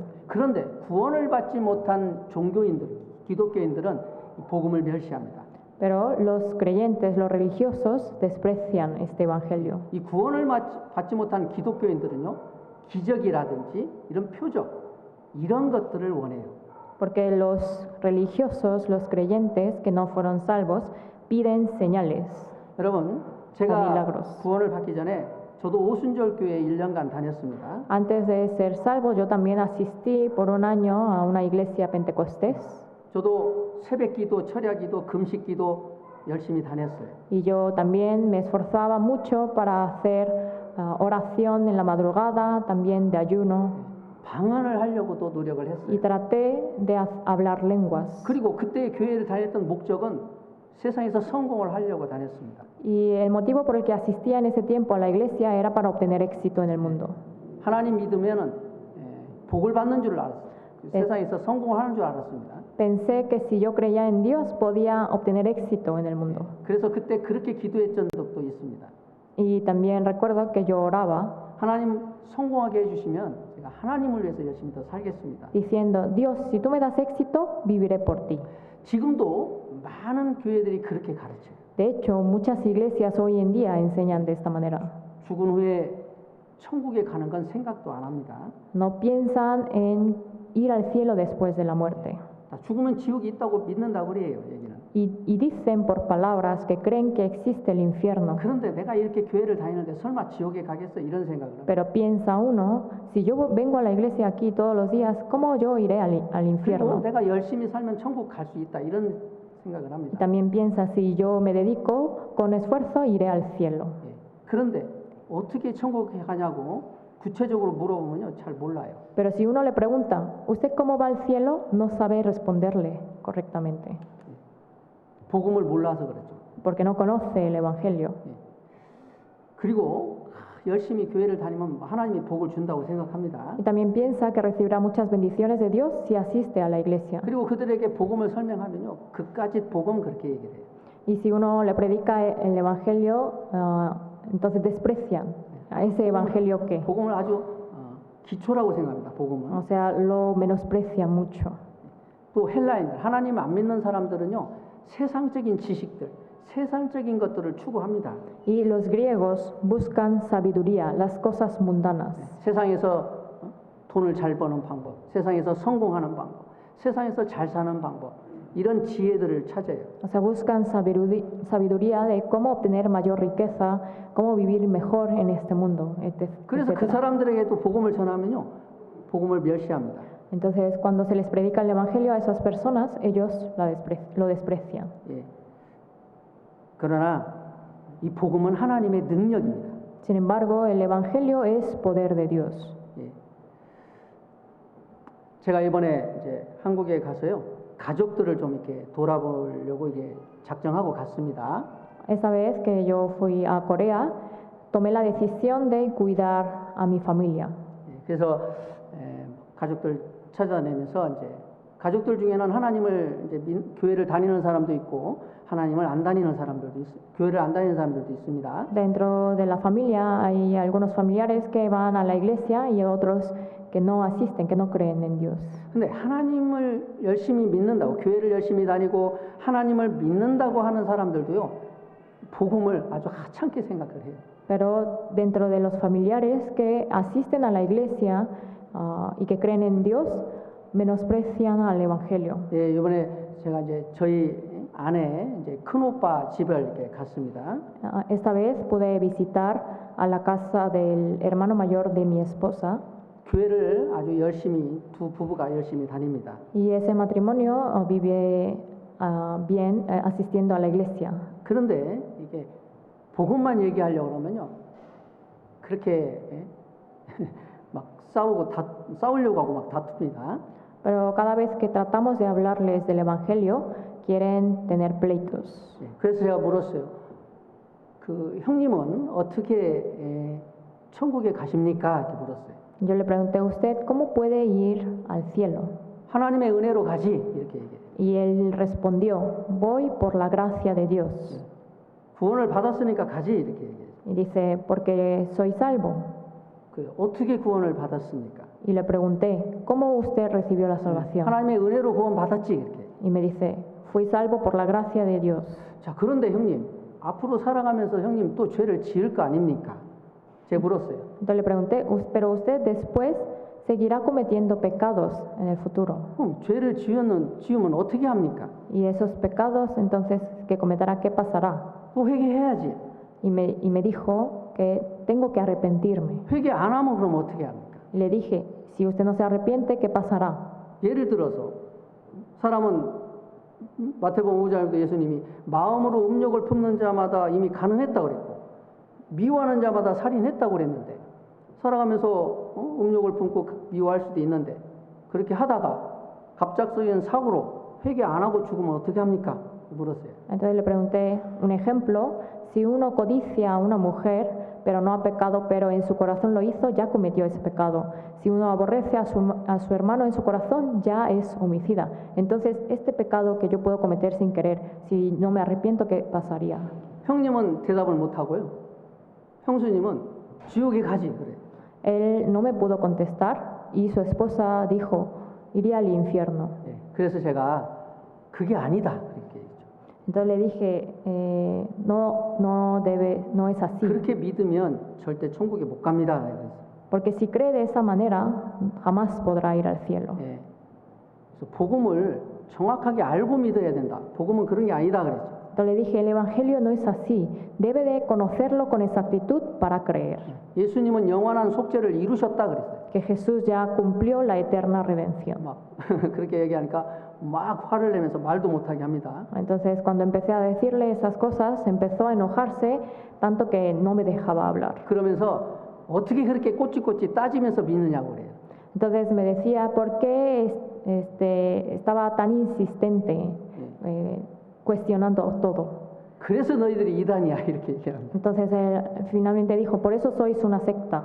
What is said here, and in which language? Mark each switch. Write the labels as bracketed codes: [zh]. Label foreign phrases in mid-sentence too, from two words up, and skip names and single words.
[ko] 그런데 구원을 받지 못한 종교인들, 기독교인들은 이 복음을 멸시합니다. [es] Pero los creyentes, los religiosos, desprecian este evangelio. [ko] 이 구원을 받지 못한 기독교인들은요, 기적이라든지 이런 표적, 이런 것들을 원해요. [es] Porque los religiosos, los creyentes que no fueron salvos, piden señales. [ko] 여러분, 제가 [es] milagros. [ko] 구원을 받기 전에 저도 오순절 교회에 1년간 다녔습니다. [es] Antes de ser salvo, yo también asistí por un año a una iglesia pentecostés. [ko] 저도 새벽기도, 철야기도, 금식기도 열심히 다녔어요. [es] Y yo también me esforzaba mucho para hacer oración en la madrugada, también de ayuno. [ko] 방언을 하려고도 노력을 [es] Y [ko] 했어요. [es] traté de hablar lenguas. [ko] 그리고 그때 교회를 다녔던 목적은 세상에서 성공을 하려고 다녔습니다. [es] Y el motivo por el que asistía en ese tiempo a la iglesia era para obtener éxito en el mundo. [ko] 하나님 믿으면은 복을 받는 줄 알았어요. 세상에서 성공을 하는 줄 알았습니다. [es] Pensé que si yo creía en Dios podía obtener éxito en el mundo. [ko] 그래서 그때 그렇게 기도했던 적도 있습니다. [es] Y también recuerdo que yo oraba [ko] 하나님 성공하게 해주시면 제가 하나님을 위해서 열심히 더 살겠습니다. [es] diciendo, Dios, si tú me das éxito, viviré por ti. [ko] 지금도 많은 교회들이 그렇게 가르쳐요. [es] De hecho, muchas iglesias hoy en día enseñan de esta manera. [ko] 죽은 후에 천국에 가는 건 생각도 안 합니다. [es] No piensan en ir al cielo después de la muerte. [ko] 죽으면 지옥이 있다고 믿는다고 그래요, 얘기는. [es] Y dicen por palabras que creen que existe el infierno. [ko] 그런데 내가 이렇게 교회를 다니는데 설마 지옥에 가겠어? 이런 생각을 합니다. [es] Pero piensa uno, si yo vengo a la iglesia aquí todos los días, ¿cómo yo iré al [ko] 그리고 [es] infierno? [ko] 내가 열심히 살면 천국 갈 수 있다 이런 생각을 [es] Y [ko] 합니다. [es] también piensa, si yo me dedico con esfuerzo, iré al cielo. [ko] 예. 그런데 어떻게 천국에 가냐고 구체적으로 물어보면요, 잘 몰라요. [es] Pero si uno le pregunta, ¿usted cómo va al cielo? No sabe responderle correctamente, [ko] 복음을 몰라서 그렇죠. [es] porque no conoce el evangelio. [ko] 그리고 열심히 교회를 다니면 하나님이 복을 준다고 생각합니다. [es] Y también piensa que recibirá muchas bendiciones de Dios si asiste a la iglesia. [ko] 그리고 그들에게 복음을 설명하면요, 그까짓 복음 그렇게 얘기를 해요. [es] Y si uno le predica el evangelio, entonces desprecian a ese evangelio que, [ko] 복음을 아주 기초라고 생각합니다. 복음은. [es] o sea, lo menosprecian mucho. [ko] 또 헬라인들, 하나님 안 믿는 사람들은요, 세상적인 지식들, 세상적인 것들을 추구합니다. [es] Y los griegos buscan sabiduría, las cosas mundanas. [ko] 세상에서 돈을 잘 버는 방법, 세상에서 성공하는 방법, 세상에서 잘 사는 방법, 이런 지혜들을 찾아요. [es] O sea, buscan sabiduría de cómo obtener mayor riqueza, cómo vivir mejor en este mundo, [ko] 그래서 그 [es] etc. [ko] 사람들에게도 복음을 전하면요, 복음을 멸시합니다. [es] Entonces, cuando se les predica el evangelio a esas personas, ellos lo desprecian. [ko] 예. 그러나 이 복음은 하나님의 능력입니다. [es] Sin embargo, el evangelio es poder de Dios. [ko] 예. 제가 이번에 이제 한국에 가서요, 가족들을 좀 이렇게 돌아보려고 이게 작정하고 갔습니다. [es] Esa vez que yo fui a Corea, tomé la decisión de cuidar a mi familia. [ko] 예. 그래서 가족들 찾아내면서 이제 가족들 중에는 하나님을 이제 교회를 다니는 사람도 있고 하나님을 안 다니는 사람들도 교회를 안 다니는 사람들도 있습니다. [es] Dentro de la familia hay algunos familiares que van a la iglesia y otros que no asisten, que no creen en Dios. [ko] 근데 하나님을 열심히 믿는다고 교회를 열심히 다니고 하나님을 믿는다고 하는 사람들도요, 복음을 아주 하찮게 생각을 해요. [es] Pero dentro de los familiares que asisten a la iglesia y que creen en Dios, menosprecian al evangelio. [ko] 예, 이번에 제가 이제 저희 아내 이제 큰 오빠 집을 이렇게 갔습니다. [es] Esta vez pude visitar a la casa del hermano mayor de mi esposa. [ko] 교회를 아주 열심히 두 부부가 열심히 다닙니다. [es] Y ese matrimonio vive bien asistiendo a la iglesia. [ko] 그런데 이게 복음만 얘기하려고 그러면요, 그렇게 막 싸우려고 하고 막 다툽니다. [es] Pero cada vez que tratamos de hablarles del Evangelio, quieren tener pleitos. [ko] 그래서 제가 물었어요. 그 형님은 어떻게 천국에 가십니까? 이렇게 물었어요. [es] Yo le pregunté a usted, ¿cómo puede ir al cielo? [ko] 하나님의 은혜로 가지, 이렇게 얘기해요. [es] Y él respondió, voy por la gracia de Dios. [ko] 구원을 받았으니까 가지, 이렇게 얘기해요. [es] Y dice, porque soy salvo. [ko] 그 어떻게 구원을 받았습니까? [es] Y le pregunté, ¿cómo usted recibió la salvación? [ko] 하나님의 은혜로 구원 받았지, 이렇게. [es] Y me dice, fui salvo por la gracia de Dios. [ko] 자, 그런데 형님, 앞으로 살아가면서 형님 또 죄를 지을 거 아닙니까? 제가 물었어요. [es] Entonces le pregunté, pero usted después seguirá cometiendo pecados en el futuro. [ko] 죄를 지으면 어떻게 합니까? [es] Y esos pecados entonces que cometerá, ¿qué pasará? [ko] 또 회개해야지. [es] Y me dijo que tengo que arrepentirme. [ko] 회개 안 하면 그럼 어떻게 합니까? [es] Y le dije, si usted no se arrepiente, ¿qué pasará? [ko] 예를 들어서 사람은 마태복음 5장에도 예수님이 마음으로 음욕을 품는 자마다 이미 가늠했다고 그랬고 미워하는 자마다 살인했다고 그랬는데 살아가면서 음욕을 품고 미워할 수도 있는데 그렇게 하다가 갑작스러운 사고로 회개 안 하고 죽으면 어떻게 합니까? 물었어요. [es] Entonces le pregunté un ejemplo, si uno codicia a una mujer, pero no ha pecado, pero en su corazón lo hizo, ya cometió ese pecado. Si uno aborrece a su hermano en su corazón, ya es homicida. Entonces, este pecado que yo puedo cometer sin querer, si no me arrepiento, ¿qué pasaría? [ko] 형님은 대답을 못 하고요. 형수님은 지옥에 가지 그래. [es] Él no me pudo contestar y su esposa dijo, iría al infierno. [ko] 그래서 제가 그게 아니다 그렇게 얘기죠. [es] Entonces le dije, no es así. [ko] 그렇게 믿으면 절대 천국에 못 갑니다. [es] Porque si cree de esa manera, jamás podrá ir al cielo. [ko] 그래서 복음을 정확하게 알고 믿어야 된다. 복음은 그런 게 아니다 그랬죠. [es] Entonces le dije, el evangelio no es así. Debe de conocerlo con exactitud para creer. [ko] 예수님은 영원한 속죄를 이루셨다 그랬어요. [es] Que Jesús ya cumplió la eterna redención. [ko] 막 그렇게 얘기하니까 막 화를 내면서 말도 못하게 합니다. [es] Entonces cuando empecé a decirle esas cosas, empezó a enojarse tanto que no me dejaba hablar. [ko] 그러면서 어떻게 그렇게 꼬치꼬치 따지면서 믿느냐고 그래요. [es] Entonces me decía, ¿por qué estaba tan insistente cuestionando todo? [ko] 그래서 너희들이 이단이야 이렇게 얘기합니다. [es] Entonces él finalmente dijo, por eso sois una secta.